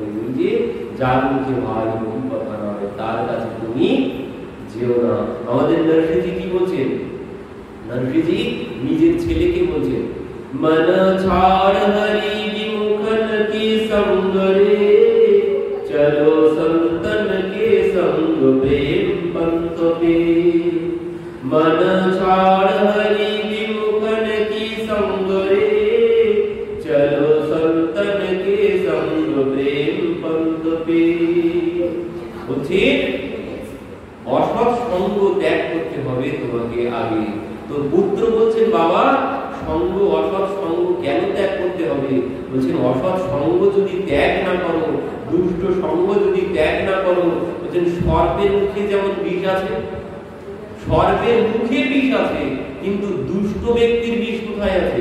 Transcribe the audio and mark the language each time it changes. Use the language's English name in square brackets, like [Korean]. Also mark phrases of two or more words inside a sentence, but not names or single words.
[Bangla] ওই যে যার মুখে ভাই বহু কথা নয় তার কাছে তুমি যেও না। আমাদের নরসিংহজি কি বলছেন? নরসিংহজি নিজের ছেলেকে বলছেন, [Hindi] मन छाड़ हरि विमुखन के संग रे, चलो संतन के संग प्रेम पंथ पे। मन छाड़ हरि विमुखन की संग रे, चलो संतन के संग प्रेम पंथ पे। [Bangla] বলছি অসৎ সঙ্গ ত্যাগ করতে হবে তোমাকে আগে। তো পুত্র বলছেন বাবা সঙ্গ, অসৎ সঙ্গ কেন ত্যাগ করতে হবে? বলছেন অসৎ সঙ্গ যদি ত্যাগ না করো, দুষ্ট সঙ্গ যদি ত্যাগ না করো, বলছেন সর্পের মুখে যেমন বিষ আছে, সর্পের মুখে বিষ আছে, কিন্তু দুষ্ট ব্যক্তির বিষ কোথায় আছে?